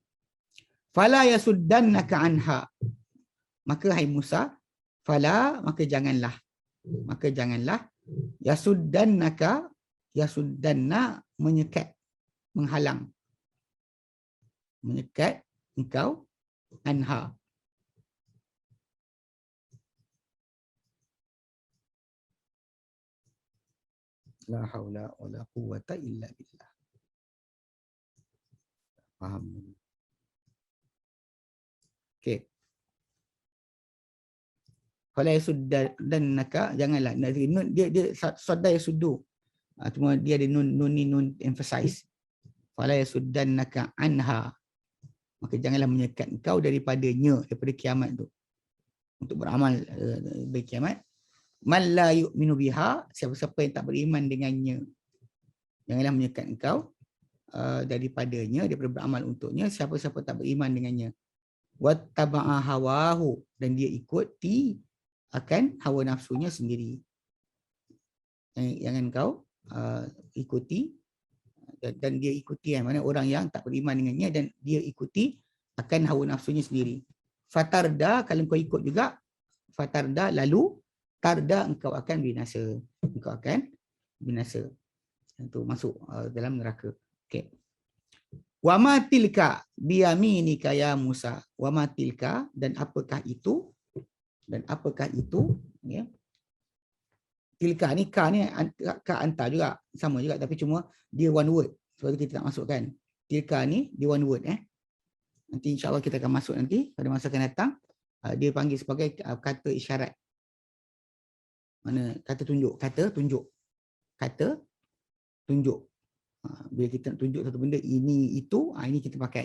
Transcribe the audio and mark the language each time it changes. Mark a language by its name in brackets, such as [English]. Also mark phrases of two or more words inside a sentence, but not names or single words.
[Arabic] Fala yasuddannaka anha, [Malay] maka hai Musa, fala, maka janganlah, yasuddanna, menyekat, menghalang, menyekat engkau, [Arabic] anha, La haula wala quwwata illa billah. [Malay] Faham? Okey. [Arabic] Fala yasuddannaka, [Malay] janganlah nun dia [Arabic] sadda yasuddu. [Malay] Cuma dia ada nun emphasize. [Arabic] Fala yasuddannaka anha. [Malay] Maka janganlah menyekat engkau daripadanya, daripada kiamat tu. Untuk beramal bagi kiamat. [Arabic] Man la yu'minu biha, [Malay] siapa-siapa yang tak beriman dengannya. Janganlah menyekat engkau daripadanya, daripada beramal untuknya, siapa-siapa tak beriman dengannya. [Arabic] Wattaba'a hawahu, [Malay] dan dia ikuti akan hawa nafsunya sendiri. Jangan kau ikuti, dan dia ikuti mana orang yang tak beriman dengannya dan dia ikuti akan hawa nafsunya sendiri. Fatarda, kalau kau ikut juga, fatarda, lalu tarda, engkau akan binasa. Engkau akan binasa. Itu masuk dalam neraka. Okey. [Arabic] Wa ma tilka biyaminika ya Musa. Wa ma tilka, [Malay] dan apakah itu? Dan apakah itu? Ya. Tilka ni, ka ni, ka anta juga. Sama juga, tapi cuma dia [English] one word. [Malay] Sebab itu kita tak masukkan. Tilka ni, dia [English] one word. [Malay] Nanti insyaAllah kita akan masuk nanti, pada masa akan datang. Dia panggil sebagai kata isyarat. Mana kata tunjuk. Kata tunjuk. Kata tunjuk. Bila kita nak tunjuk satu benda, ini, itu, ini kita pakai.